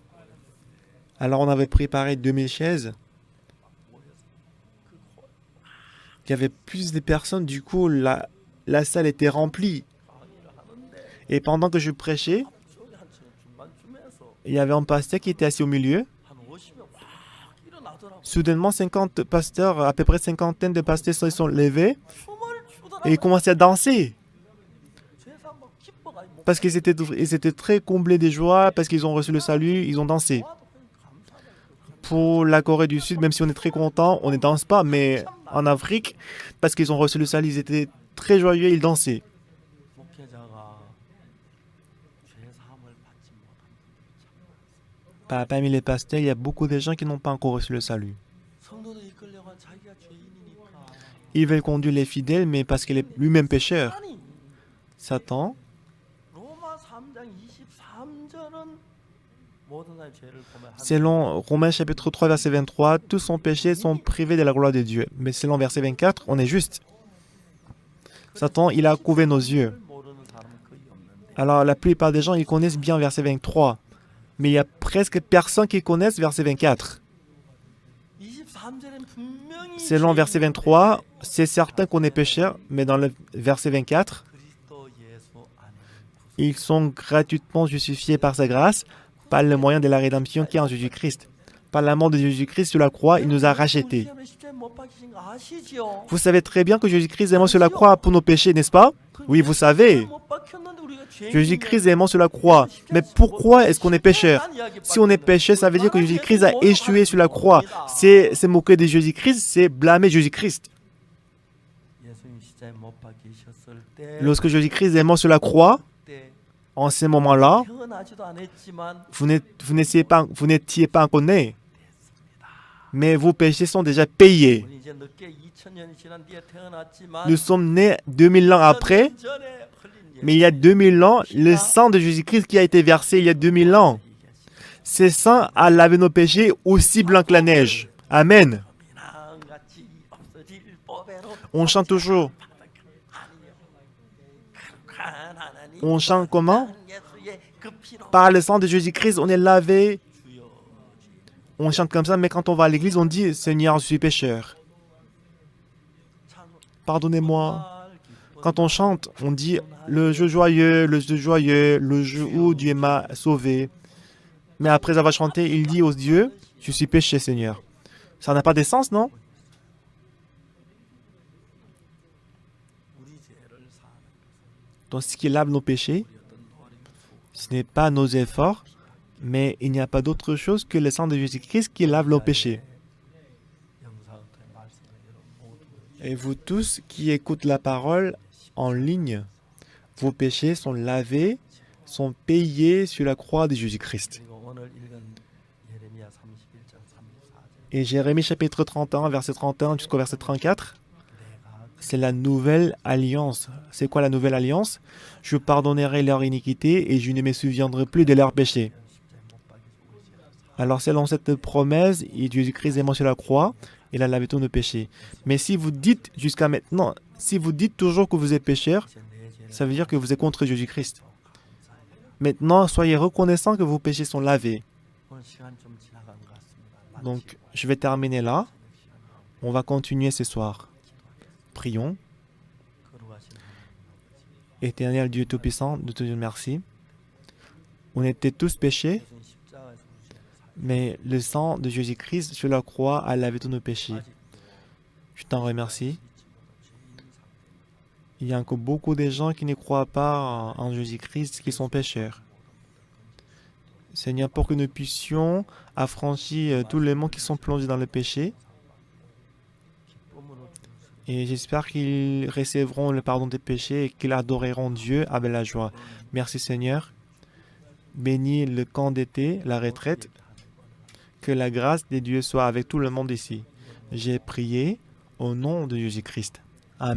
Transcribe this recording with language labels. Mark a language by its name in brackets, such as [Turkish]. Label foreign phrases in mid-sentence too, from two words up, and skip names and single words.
[French] Alors on avait préparé 2000 chaises. Il y avait plus de personnes, du coup la salle était remplie. [Korean] 강의를 하는데 [French] Et pendant que je prêchais, [Korean] 앞쪽에 한 중간쯤에서 [French] il y avait un pasteur qui était assis au milieu. [Korean] 한 50명 확 일어나더라고. [French] Soudainement, 50 pasteurs, à peu près cinquantaine de pasteurs se sont levés [Korean] 춤을 [French] et ils [Korean] 추더라고. [French] commençaient à danser. [Korean] 세상 막 기뻐가지고 [French] Parce qu'ils étaient très comblés de joie, parce qu'ils ont reçu le salut, ils ont dansé. [Korean] 와도 그냥 감사하다. [French] Pour la Corée du Sud, même si on est très content, on ne danse pas, mais en Afrique, parce qu'ils ont reçu le salut, ils étaient très joyeux, ils dansaient. [Korean] 목회자가 죄 사함을 받지 못한 분들이 참 많았어요. [French] Parmi les pasteurs, il y a beaucoup de gens qui n'ont pas encore reçu le salut. [Korean] 성도들 이끌려고 자기가 죄인이니까. [French] Ils veulent conduire les fidèles, mais parce qu'il est lui-même pécheur. [Korean] 아니 Satan, 로마 3장 23절은 모든 사람의 죄를 보면 [French] selon Romains chapitre 3, verset 23, tous sont péchés, sont privés de la gloire de Dieu. Mais selon verset 24, on est juste. Satan, il a couvé nos yeux. [Korean] 모르는 사람은 거의 없는데 [French] Alors la plupart des gens, ils connaissent bien verset 23. Mais il y a presque personne qui connaissent verset 24. [Korean] 23절엔 분명히 [French] Selon verset 23, c'est certain qu'on est pécheur, mais dans le verset 24, [Korean] 그리스도 예수 안에 구속. [French] ils sont gratuitement justifiés par sa grâce, par le moyen de la rédemption qui est en Jésus-Christ. Par la mort de Jésus-Christ sur la croix, il nous a rachetés. [Korean] 시험에 십자가에 못 박히신 거 아시죠? [French] Vous savez très bien que Jésus-Christ est mort sur la croix pour nos péchés, n'est-ce pas? Oui, vous savez. [Korean] 못 박혔는데 우리가 죄인이면 [French] Jésus-Christ est mort sur la croix. Mais pourquoi est-ce qu'on est pécheur? Si on est pécheur, ça veut dire que Jésus-Christ a échoué sur la croix. C'est moquer de Jésus-Christ, c'est blâmer Jésus-Christ. [Korean] 예수님 십자가에 못 박히셨을 때 [French] Lorsque Jésus-Christ est mort sur la croix, [Korean] 그때 [French] en ce moment-là, [Korean] 태어나지도 않았지만 [French] vous n'étiez pas encore né. Mais vos péchés sont déjà payés. [Korean] 우리 이제 늦게 2000년이 지난 뒤에 태어났지만 [French] Nous sommes nés 2000 ans après, [Korean] 2000년 전에 흘린 [French] mais il y a 2000 ans, le sang de Jésus-Christ qui a été versé il y a 2000 ans, ce sang a lavé nos péchés aussi blanc que la neige. Amen. [Korean] 미나같이 없어질 법에로 [French] On chante toujours. On chante comment? [Korean] 예수의 그 피로 [French] Par le sang de Jésus-Christ, on est lavé. [Korean] 주여 [French] On chante comme ça, mais quand on va à l'église, on dit Seigneur, je suis pécheur. Pardonnez-moi. Quand on chante, on dit le jeu joyeux, le jeu où Dieu m'a sauvé. Mais après avoir chanté, il dit aux dieux, je suis péché, Seigneur. Ça n'a pas de sens, non? [Korean] 우리 죄를 사는 것은 [French] Donc, ce qui lave nos péchés, [Korean] 우리 어떤 노력이 [French] ce n'est pas nos efforts, mais il n'y a pas d'autre chose que le sang de Jésus-Christ qui lave nos péchés. [Korean] 영상의 말씀을 여러분 모두 [French] Et vous tous qui écoutez la parole en ligne, vos péchés sont lavés, sont payés sur la croix de Jésus-Christ. [Korean] 그리고 오늘 읽은 예레미야 31장 34절 [French] Et Jérémie chapitre 31, verset 31 jusqu'au verset 34, [Korean] 내가 [French] c'est la nouvelle alliance. C'est quoi la nouvelle alliance? Je pardonnerai leur iniquité et je ne me souviendrai plus de leurs péchés. [Korean] 십자가에 못 박혀서 우리 죄를 사 [French] Alors selon cette promesse, Jésus-Christ est mort sur la croix, il a lavé tous nos péchés. Mais si vous dites jusqu'à maintenant, si vous dites toujours que vous êtes pécheur, [Korean] 이제 내 죄를 [French] ça veut dire que vous êtes contre Jésus-Christ. [Korean] 감사해요. [French] Maintenant, soyez reconnaissants que vos péchés sont lavés. [Korean] 오늘 시간 좀 지나간 것 같습니다. [French] Donc, je vais terminer là. On va continuer ce soir. Prions. [Korean] 거룩하신 하나님, [French] Éternel Dieu Tout-Puissant, nous te disons merci. On était tous péchés, [Korean] 예수님 십자가에서 우리 죄를 사 [French] mais le sang de Jésus-Christ sur la croix a lavé tous nos péchés. [Korean] 아직도 [French] Je t'en remercie. [Korean] 믿지 못한 죄인 상태 [French] Il y a encore beaucoup de gens qui ne croient pas en Jésus-Christ, qui sont pécheurs. Seigneur, pour que nous puissions affranchir tous les mondes qui sont plongés dans le péché, [Korean] 기쁨으로 주는 [French] et j'espère qu'ils recevront le pardon des péchés et qu'ils adoreront Dieu avec la joie. Merci Seigneur. bénis le camp d'été, la retraite. Que la grâce de Dieu soit avec tout le monde ici. J'ai prié au nom de Jésus-Christ.